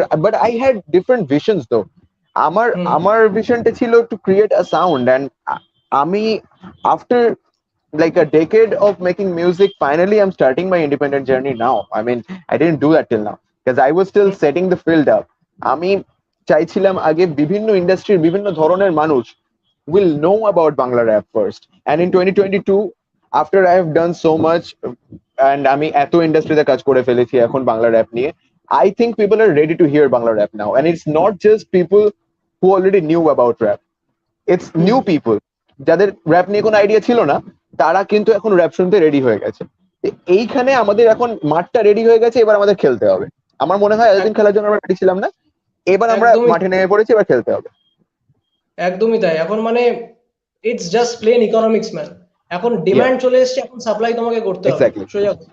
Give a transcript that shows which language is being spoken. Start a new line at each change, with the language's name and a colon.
English: But I had different visions তো.
Bangla: আমার ভিশনটা ছিল
English: To create a sound, and আমি after like a decade of making music, finally I'm starting my independent journey now. I mean, I didn't do that till now because I was still setting the field up.
Bangla: আমি চাইছিলাম আগে বিভিন্ন ইন্ডাস্ট্রির বিভিন্ন ধরনের মানুষ
English: will know about Bangla rap first. And in 2022, after I have done so much, and
Bangla: আমি এত ইন্ডাস্ট্রিতে কাজ করে ফেলেছি এখন বাংলা র‍্যাপ নিয়ে,
English: I think people are ready to hear Bangla rap now. And it's not just people who already knew about rap. It's new people.
Bangla: যাদের rap নিয়ে কোনো আইডিয়া ছিল না, তারা কিন্তু এখন র‍্যাপ শুনতে রেডি হয়ে গেছে. এইখানে আমাদের এখন মাঠটা রেডি হয়ে গেছে, এবার আমাদের খেলতে হবে. আমার মনে হয় এতদিন খেলার জন্য আমরা রেডি ছিলাম না, এবার আমরা মাঠে নেমে পড়েছি, এবার খেলতে হবে. একদমই তাই. এখন মানে
English: It's just plain economics man.
Bangla: এখন ডিমান্ড চলে এসেছে, এখন সাপ্লাই তোমাকে করতে হবে. সোজা।